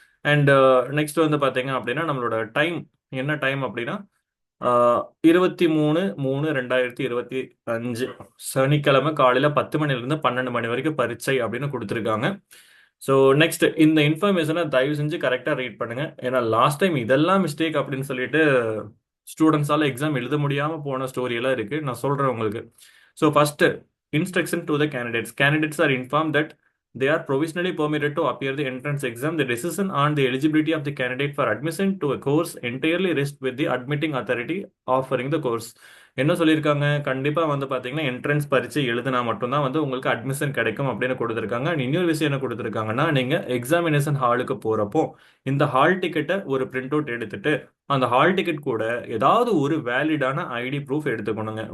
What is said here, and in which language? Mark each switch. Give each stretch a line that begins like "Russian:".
Tamil: And next வந்து பார்த்தீங்க அப்படின்னா நம்மளோட டைம் என்ன டைம் அப்படின்னா 23/3/2025 சனிக்கிழமை காலையில் 10 மணிலேருந்து 12 மணி வரைக்கும் பரீட்சை அப்படின்னு கொடுத்துருக்காங்க. ஸோ நெக்ஸ்ட் இந்த இன்ஃபர்மேஷனை தயவு செஞ்சு கரெக்டாக ரீட் பண்ணுங்க. ஏன்னா லாஸ்ட் டைம் இதெல்லாம் மிஸ்டேக் அப்படின்னு சொல்லிட்டு ஸ்டூடெண்ட்ஸால எக்ஸாம் எழுத முடியாமல் போன ஸ்டோரியெல்லாம் இருக்குது. நான் சொல்கிறேன் உங்களுக்கு.
English: So first instruction to the candidates. Candidates are inform that They are provisionally permitted to appear the entrance exam. The decision on the eligibility of the candidate for admission to a course entirely rests with the admitting authority offering the course.
Tamil: என்ன சொல்லியிருக்காங்க, கண்டிப்பா வந்து பாத்தீங்கன்னா entrance பரீட்சை எழுதினா மட்டும்தான் வந்து உங்களுக்கு அட்மிஷன் கிடைக்கும் அப்படின்னு கொடுத்துருக்காங்க. இன்னொரு விஷயம் என்ன கொடுத்துருக்காங்கன்னா, நீங்க எக்ஸாமினேஷன் ஹாலுக்கு போறப்போ இந்த ஹால் டிக்கெட்டை ஒரு பிரிண்ட் அவுட் எடுத்துட்டு அந்த ஹால் டிக்கெட் கூட ஏதாவது ஒரு வேலிடான ஐடி ப்ரூஃப் எடுத்துக்கணுங்க.